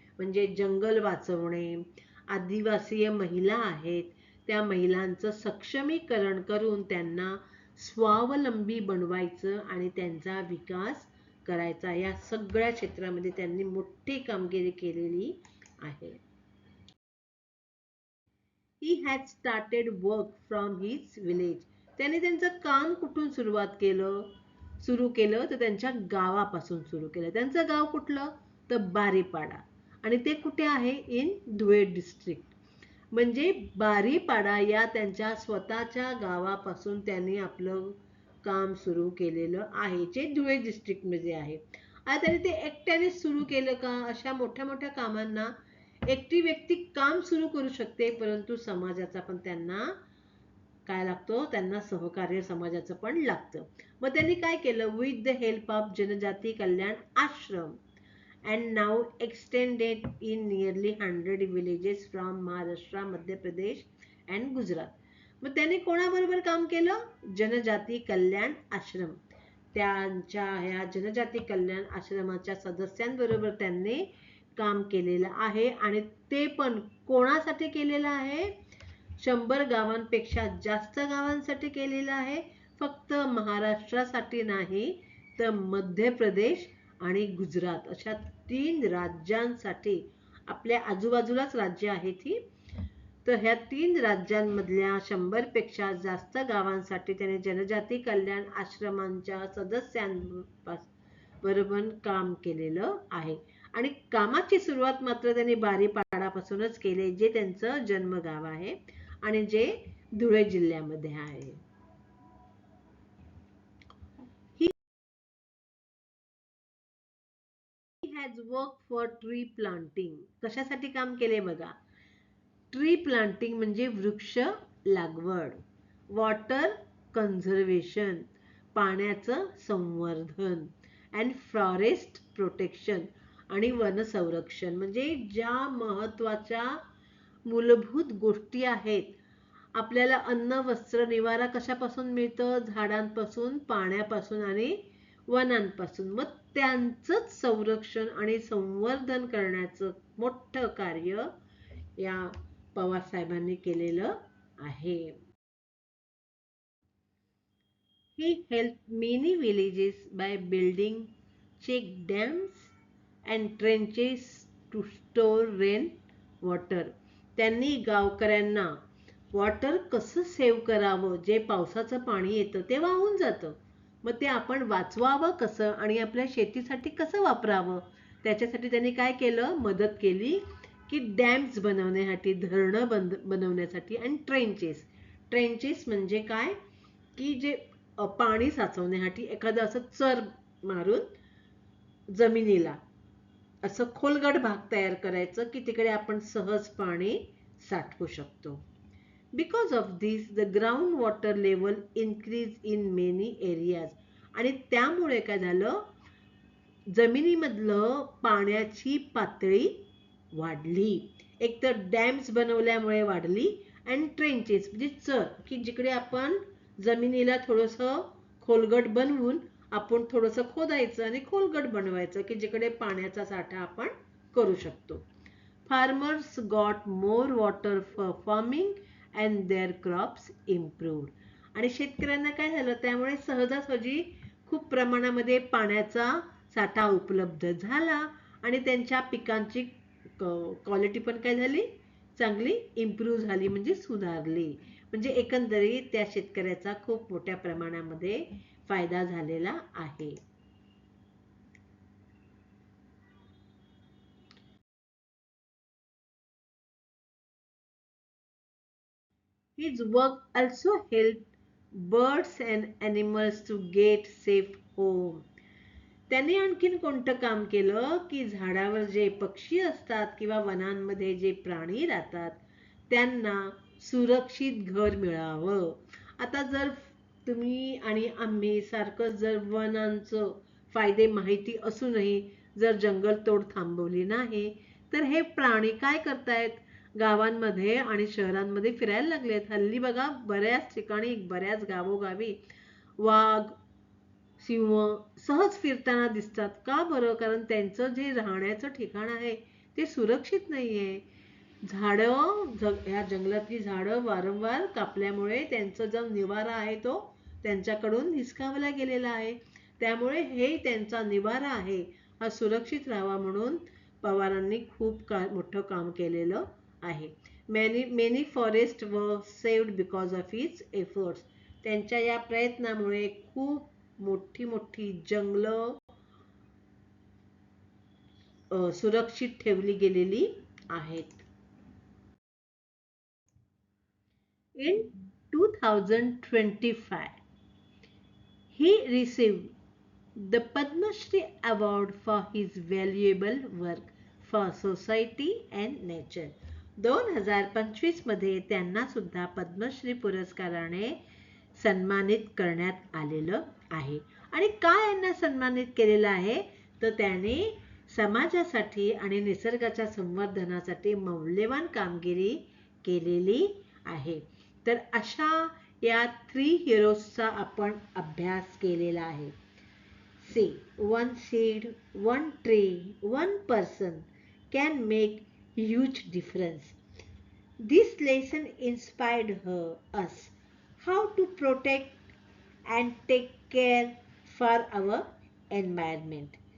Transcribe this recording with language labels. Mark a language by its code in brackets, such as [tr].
[mr] म्हणजे जंगल वाचवणे, आदिवासी महिला आहेत त्या महिलांचं सक्षमीकरण करून त्यांना स्वावलंबी बनवायचं आणि त्यांचा विकास करायचा, या सगळ्या क्षेत्रामध्ये त्यांनी मोठी कामगिरी केलेली आहे. [en] He had started work from his village. [mr] त्याने त्यांचं काम कुठून सुरू केलं तर त्यांच्या गावापासून सुरू केलं. त्यांचं गाव कुठलं? तर बारीपाडा, आणि ते कुठे आहे? [en] In Dhule district. [mr] म्हणजे बारीपाडा या त्यांच्या स्वतःच्या गावापासून त्यांनी आपलं काम सुरू केलेलं आहे, जे धुळे डिस्ट्रिक्टमध्ये आहे. आता त्यांनी ते एकट्याने सुरू केलं का? अशा मोठ्या मोठ्या कामांना एकटी व्यक्ती काम सुरू करू शकते, परंतु समाजाचा पण त्यांना काय लागतो? त्यांना सहकार्य समाजाचं पण लागतं. मग त्यांनी काय केलं? [en] With the help of Janjati Kalyan Ashram and now extended in nearly 100 villages from Maharashtra, Madhya Pradesh and Gujarat. [mr] मग त्यांनी कोणाबरोबर काम केलं? जनजाती कल्याण आश्रम. त्यांच्या ह्या जनजाती कल्याण आश्रमाच्या सदस्यांबरोबर त्यांनी काम केलेलं आहे आणि ते पण कोणासाठी केलेलं आहे? 100 गावांपेक्षा जास्त गावांसाठी केलेलं आहे. फक्त महाराष्ट्रासाठी नाही तर मध्य प्रदेश आणि गुजरात अशा 3 राज्यांसाठी. आपल्या आजूबाजूलाच राज्य आहेत ही. तर ह्या 3 राज्यांमधल्या 100 पेक्षा जास्त गावांसाठी त्याने जनजाती कल्याण आश्रमांच्या सदस्यांबरोबर काम केलेलं आहे. आणि कामाची सुरुवात मात्र त्यांनी बारीपाडापासूनच केले, जे त्यांचं जन्मगाव आहे आणि जे धुळे जिल्ह्यामध्ये आहे. [en] He has worked for tree planting. [mr] कशासाठी काम केले बघा? ट्री प्लांटिंग म्हणजे वृक्ष लागवड, वॉटर कन्झर्वेशन पाण्याचं संवर्धन, अँड फॉरेस्ट प्रोटेक्शन आणि वन संरक्षण. म्हणजे ज्या महत्त्वाच्या मूलभूत गोष्टी आहेत. आपल्याला अन्न वस्त्र निवारा कशापासून मिळतं? झाडांपासून, पाण्यापासून आणि वनांपासून. मग त्यांचंच संरक्षण आणि संवर्धन करण्याचं मोठं कार्य या पवार साहेबांनी केलेलं आहे. [en] He helped many villages by building check dams and trenches to store rain water. [mr] त्यांनी गावकऱ्यांना वॉटर कसं सेव्ह करावं, जे पावसाचं पाणी येतं ते वाहून जातं, मग ते आपण वाचवावं कसं आणि आपल्या शेतीसाठी कसं वापरावं, त्याच्यासाठी त्यांनी काय केलं? मदत केली की डॅम्स बनवण्यासाठी, धरणं बनवण्यासाठी. आणि ट्रेंचेस म्हणजे काय? की जे पाणी साचवण्यासाठी एखादं असं चर मारून जमिनीला असं खोलगट भाग तयार करायचं की तिकडे आपण सहज पाणी साठवू शकतो. [en] Because of this, the groundwater level increased in many areas. [mr] आणि त्यामुळे काय झालं? जमिनीमधलं पाण्याची पातळी वाढली. एक तर डॅम्स बनवल्यामुळे वाढली आणि ट्रेंचेस म्हणजे चर, की जिकडे आपण जमिनीला थोडंसं खोलगट बनवून आपण थोडंसं खोदायचं आणि खोलगट बनवायचं की जिकडे पाण्याचा साठा आपण करू शकतो. [en] Farmers got more water for farming and their crops improved. [mr] आणि शेतकऱ्यांना काय झालं? त्यामुळे सहजासहजी खूप प्रमाणामध्ये पाण्याचा साठा उपलब्ध झाला आणि त्यांच्या पिकांची क्वालिटी पण काय झाली? चांगली इम्प्रूव्ह झाली, म्हणजे सुधारली. म्हणजे एकंदरीत त्या शेतकऱ्याचा खूप मोठ्या प्रमाणामध्ये फायदा झालेला आहे. [en] His work also helped birds and animals to get safe home. [mr] त्यांनी आणखीन कोणतं काम केलं? की झाडावर जे पक्षी असतात किंवा वनांमध्ये जे प्राणी राहतात त्यांना सुरक्षित घर मिळावं. आता जर तुम्ही आणि आम्ही सारखं जर वनांचं फायदे माहिती असूनही जर जंगलतोड थांबवली नाही तर हे प्राणी काय करतायत? गावांमध्ये आणि शहरांमध्ये फिरायला लागलेत. हल्ली बघा बऱ्याच ठिकाणी, बऱ्याच गावोगावी वाघ, सिंह सहज फिरताना दिसतात. का बरं? कारण त्यांचं जे राहण्याचं ठिकाण आहे ते सुरक्षित नाहीये. ह्या जंगलातली झाडं वारंवार कापल्यामुळे त्यांचा जो निवारा आहे तो त्यांच्याकडून हिसकावला गेलेला आहे. त्यामुळे हे त्यांचा निवारा आहे हा सुरक्षित राहावा म्हणून पवारांनी खूप मोठं काम केलेलं आहे. [en] Many forests were saved because of his efforts. [mr] त्यांच्या या प्रयत्नामुळे खूप मोठी जंगलं सुरक्षित ठेवली गेलेली आहेत. [en] In 2025, he received the Padma Shri Award for his valuable work for society and nature. [mr] 2025 मध्ये त्यांना सुद्धा पद्मश्री पुरस्काराने सन्मानित करण्यात आलेलं आहे. आणि काय यांना सन्मानित केलेलं आहे? तर त्याने समाजासाठी आणि निसर्गाच्या संवर्धनासाठी मौल्यवान कामगिरी केलेली आहे. तर अशा या 3 हिरोजचा आपण अभ्यास केलेला आहे. [en] Say, one seed, one tree, one person can make huge difference. This lesson inspired us how to protect and take care for our environment.